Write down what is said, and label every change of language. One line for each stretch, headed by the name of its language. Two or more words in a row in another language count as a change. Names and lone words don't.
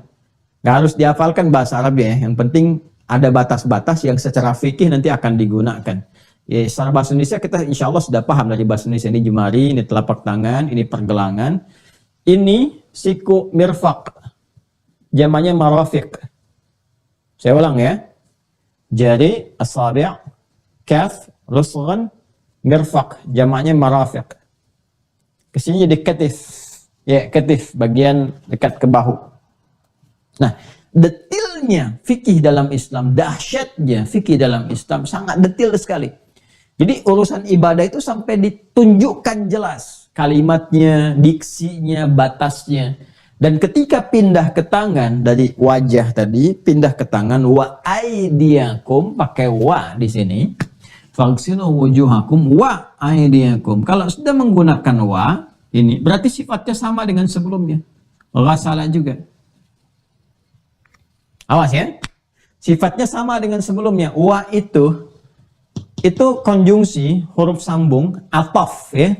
Indonesian: Gak harus dihafalkan bahasa Arab ya. Yang penting ada batas-batas yang secara fikih nanti akan digunakan. Ya, secara bahasa Indonesia kita insya Allah sudah paham dari bahasa Indonesia. Ini jemari, ini telapak tangan, ini pergelangan. Ini siku mirfaq. Jamannya marafiq. Saya ulang ya.
Arabic: Jari, asabi', kaf, rusghun, mirfaq, jamaknya marafiq.
Indonesian: Kesini jadi katif. Ya, katif, bagian dekat ke bahu. Nah, detailnya fikih dalam Islam, dahsyatnya fikih dalam Islam sangat detail sekali. Jadi urusan ibadah itu sampai ditunjukkan jelas kalimatnya, diksinya, batasnya. Dan ketika pindah ke tangan dari wajah tadi, pindah ke tangan
Arabic: wa aidiakum,
Indonesian: pakai wa di sini.
Arabic: Faghsilu wujuhakum wa aydiyakum.
Indonesian: Kalau sudah menggunakan wa, ini berarti sifatnya sama dengan sebelumnya. Ghasala juga. Awas ya. Sifatnya sama dengan sebelumnya. Wa itu konjungsi huruf sambung ataf ya.